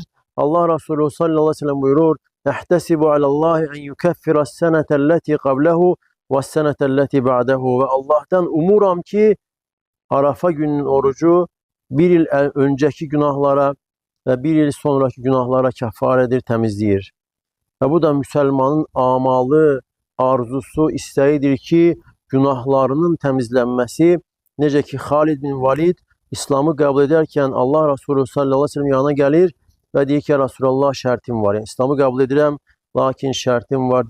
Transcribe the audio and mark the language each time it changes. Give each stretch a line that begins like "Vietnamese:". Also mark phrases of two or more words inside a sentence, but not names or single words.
Turkish: Allah Resulü
Arabic: صلى الله عليه وسلم
Turkish: buyurur:
Arabic: "احتسب على الله أن يكفر السنة التي قبله والسنة التي بعده."
Azerbaijani: Ve Allah'tan umuram ki Arafa gününün orucu bir il önceki günahlara ve bir il sonraki günahlara kəffarədir, təmizləyir. Ve bu da Müslümanın amalı, arzusu, istəyidir ki günahlarının təmizlənməsi. Necə ki Xalid bin Valid İslamı qəbul edərkən Allah Resulü
Arabic: صلى الله عليه وسلم
Azerbaijani: yanına gəlir və deyir ki, Resulullah şərtim var. Yəni, İslamı qəbul edirəm, lakin şərtim var.